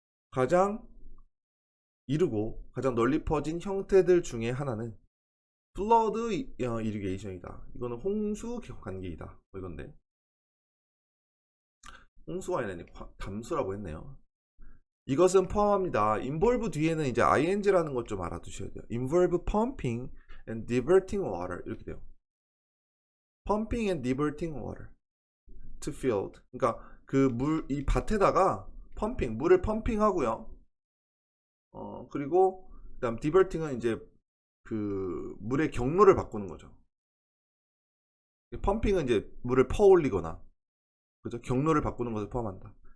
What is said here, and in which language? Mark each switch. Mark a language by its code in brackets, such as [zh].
[ko] 가장 이르고 가장 널리 퍼진 형태들 중에 하나는 플러드 이리게이션이다. 이거는 홍수 관계이다. 이건데 홍수가 아니라 담수라고 했네요. 이것은 포함합니다. involve 뒤에는 이제 ing라는 것 좀 알아두셔야 돼요. [en] involve pumping and diverting water [ko] 이렇게 돼요. [en] pumping and diverting water to field. [ko] 그러니까 그 이 밭에다가 물을 펌핑하고요. 그리고 그다음 diverting은 이제 그 물의 경로를 바꾸는 거죠. 펌핑은 이제 물을 퍼올리거나 그죠? 경로를 바꾸는 것을 포함한다.